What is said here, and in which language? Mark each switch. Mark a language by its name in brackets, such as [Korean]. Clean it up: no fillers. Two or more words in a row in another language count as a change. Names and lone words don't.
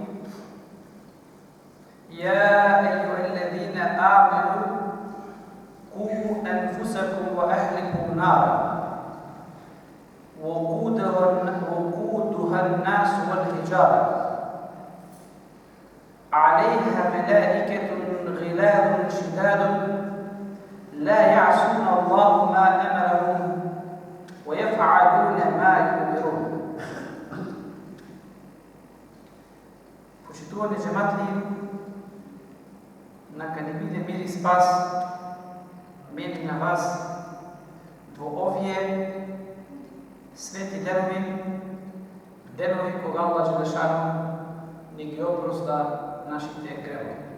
[Arabic] يا أيها الذين آمنوا قوا أنفسكم وأهلكم نارا وقودها الناس والحجارة عليها ملائكة غلاظ شداد لا يعصون الله ما أمرهم ويفعلون ما يؤمرون. [Macedonian] Почитувани джематли, нека ни биде мир и спас мене на вас во овие свети денови кога Аллах Желешану ни ги опроста нашите гревови.